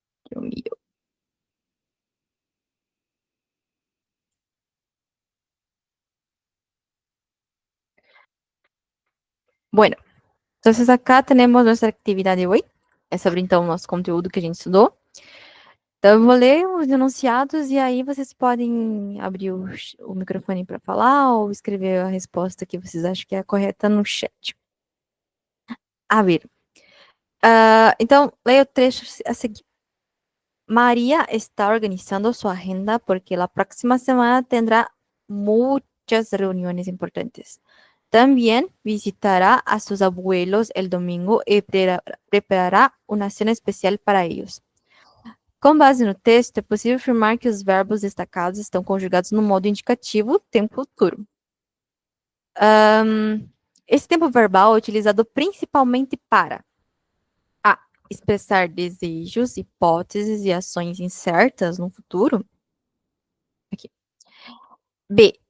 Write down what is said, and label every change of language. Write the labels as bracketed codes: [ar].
[es] Dios mío. Bueno, entonces acá tenemos nuestra actividad de hoje. [pt] É sobre, então, o nosso conteúdo que a gente estudou. Então, eu vou ler os enunciados e aí vocês podem abrir o microfone para falar ou escrever a resposta que vocês acham que é a correta no chat. [es] A ver. [pt] Então, leia o trecho a seguir. [es] María está organizando su agenda porque la próxima semana tendrá muchas reuniones importantes. También visitará a sus abuelos el domingo y preparará una cena especial para ellos. [pt] Com base no texto, é possível afirmar que os verbos destacados estão conjugados no modo indicativo, tempo futuro. Esse tempo verbal é utilizado principalmente para A. Expressar desejos, hipóteses e ações incertas no futuro. Aqui. B.